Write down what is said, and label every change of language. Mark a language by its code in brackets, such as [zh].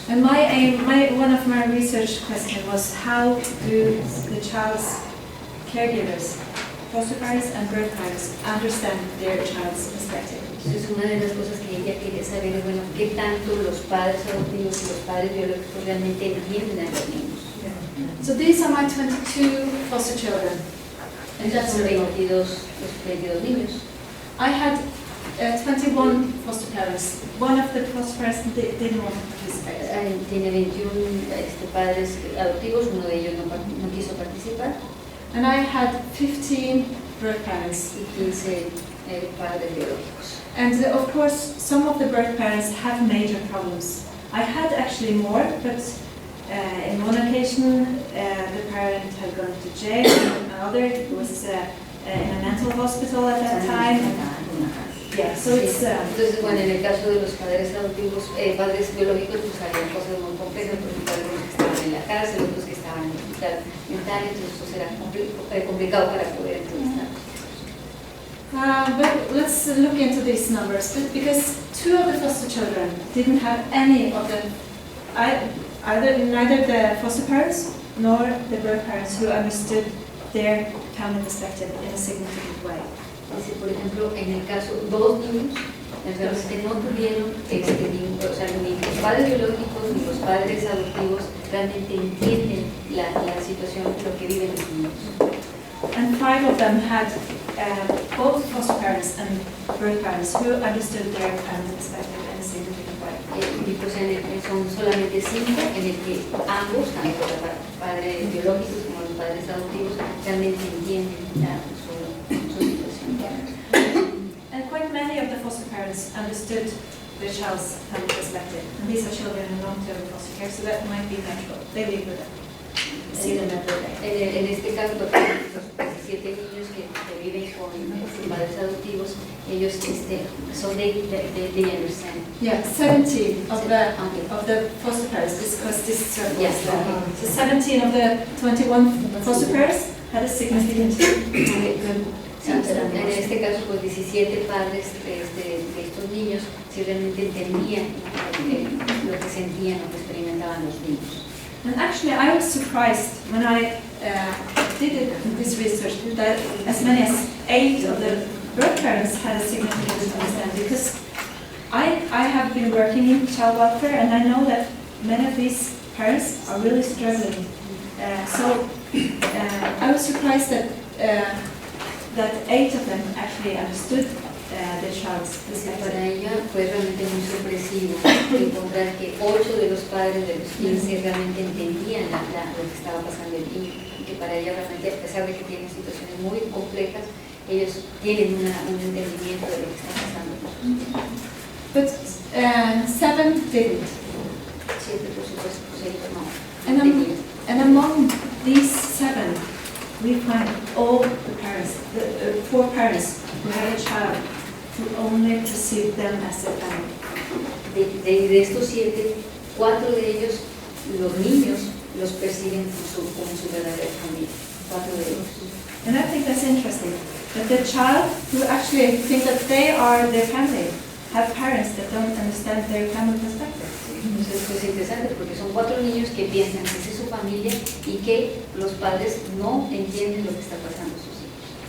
[en] And one of my research questions was how do the child's caregivers, foster parents and birth parents, understand their child's perspective? [es] Entonces, una de las cosas que ella quería saber es, bueno, qué tanto los padres adoptivos y los padres biológicos realmente entienden a los niños. [en] So these are my 22 foster children. And that's [es] Son 22 niños. [en] I had 21 foster parents. One of the foster parents didn't want to participate. [es] Tiene 21 padres adoptivos, uno de ellos no quiso participar. [en] And I had 15 birth parents. [es] Y 15 padres biológicos. [en] And of course, some of the birth parents have major problems. I had actually more, but in one occasion, the parent had gone to jail, and another was in a mental hospital at that time. Yeah, so it's. [es] Entonces, bueno, en el caso de los padres adoptivos, padres biológicos, pues había cosas muy complejas, porque algunos que estaban en la cárcel, otros que estaban en el hospital mental, entonces eso era complicado para poder entrevistarlos. [en] But let's look into these numbers, because 2 of the foster children didn't have any of the, neither the foster parents nor the birth parents who understood their family perspective in a significant way. [es] Dice, por ejemplo, en el caso, 2 niños realmente no tuvieron, o sea, ni los padres biológicos ni los padres adoptivos realmente entienden la situación, lo que viven los niños. [en] And 5 of them had both foster parents and birth parents who understood their family perspective in a significant way. [es] Y pues son solamente 5 en el que ambos, tanto los padres biológicos como los padres adoptivos, realmente entienden su situación. [en] And quite many of the foster parents understood their child's family perspective. And these are children in long-term foster care, so that might be natural. They live with them. See them every day. [es] En este caso, los 17 niños que viven con padres adoptivos, ellos son [en] they understand. Yeah, 17 of the foster parents, because this circle Yes. So 17 of the 21 foster parents had a significant good. [es] Sí, en este caso, pues 17 padres de estos niños sí realmente entendían lo que sentían, lo que experimentaban los niños. [en] And actually, I was surprised when I did this research that as many as 8 of the birth parents had a significant understanding, because I have been working in child welfare and I know that many of these parents are really struggling. So I was surprised that 8 of them actually understood the child's perspective. [es] Para ella fue realmente muy sorpresivo encontrar que 8 de los padres de los 15 realmente entendían lo que estaba pasando el niño, y que para ella realmente, a pesar de que tienen situaciones muy complejas, ellos tienen un entendimiento de lo que está pasando. [en] But 7 didn't. [es] 7, por supuesto, pues ellos no. [en] And among these 7, we find all the parents, the 4 parents who had a child who only perceived them as a family. [es] De estos 7, 4 de ellos, los niños, los perciben como su verdadera familia. 4 de ellos. [en] And I think that's interesting, that the child who actually think that they are their family have parents that don't understand their family perspective. [es] Entonces esto es interesante porque son 4 niños que piensan que es su familia y que los padres no entienden lo que está pasando a sus hijos.